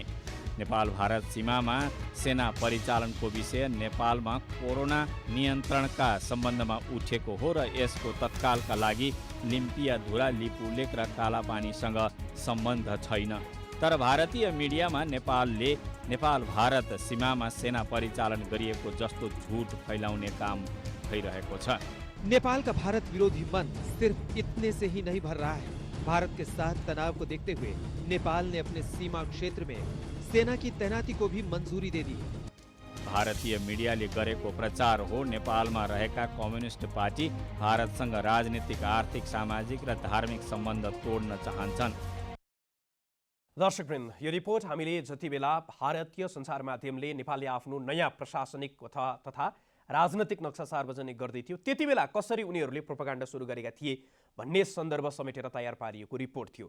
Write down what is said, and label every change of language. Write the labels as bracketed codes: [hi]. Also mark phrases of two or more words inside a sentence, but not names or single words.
[ne] नेपाल भारत सीमामा सेना परिचालनको विषय नेपालमा कोरोना नियन्त्रणका सम्बन्धमा उठेको हो र यसको तत्कालका लागि लिम्पियाधुरा, लिपुलेक र कालापानीसँग सम्बन्ध छैन। तर भारतीय मिडियामा नेपालले नेपाल भारत सीमामा सेना परिचालन गरिएको जस्तो झुट फैलाउने काम भइरहेको छ। [hi] नेपाल का भारत विरोधी मन सिर्फ इतने से ही नहीं भर रहा है। भारत के साथ तनाव को देखते हुए नेपाल ने अपने सीमा क्षेत्र में सेना की तैनाती को भी मंजूरी दे दी है। [ne] भारतीय मिडियाले गरेको प्रचार हो नेपालमा रहेका कम्युनिस्ट पार्टी भारतसँग राजनीतिक, आर्थिक, सामाजिक र धार्मिक सम्बन्ध तोड्न चाहन्छन्। दर्शकवृन्द, यो रिपोर्ट हामीले जति बेला भारतीय सञ्चार माध्यमले नेपालले आफ्नो नयाँ प्रशासनिक तथा राजनैतिक नक्सा सार्वजनिक गर्दै थियो त्यति बेला कसरी उनीहरूले प्रोपागान्डा सुरु गरेका थिए भन्ने सन्दर्भ समेटेर तयार पारिएको रिपोर्ट थियो।